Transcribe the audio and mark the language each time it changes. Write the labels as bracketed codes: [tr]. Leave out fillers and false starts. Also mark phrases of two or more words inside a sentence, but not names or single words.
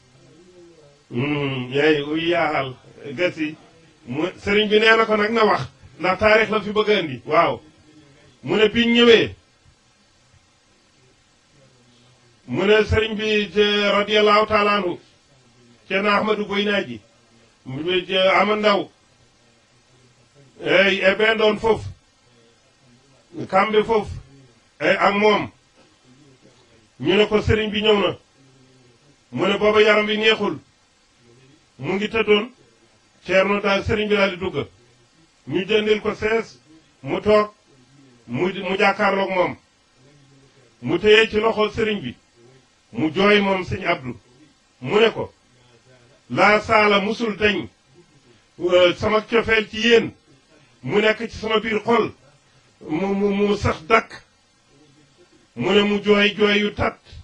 [wo] yaay uy yaaxal gasi mu sëriñ bi nee na ko nag na wax ndax taarix la fi bëgg a indi waaw mu ne biñ ñëwee mu ne sëriñ bi [ar] radiyallahu taala anhu [wo] Ceerno Ahmadou Boynaaji ama ndaw [ff] eyi e ɓen ɗon fof kamɓe fof eyi [wo] ak moom ñu ne ko sëriñ bi ñëw na mu ne booba yaram bi neexul mu ngi tëddoon Ceerno daal sëriñ bi daal di dugg ñu jëndil ko sees mu toog mu jàkkaarloog moom mu téye ci loxo sëriñ bi mu jooy moom sëñ Abdou mu ne ko laa saala musul dañ sama cofeel ci yéen mu nekk ci sama biir xol mu sax dakk mu ne mu jooy jooy yu tat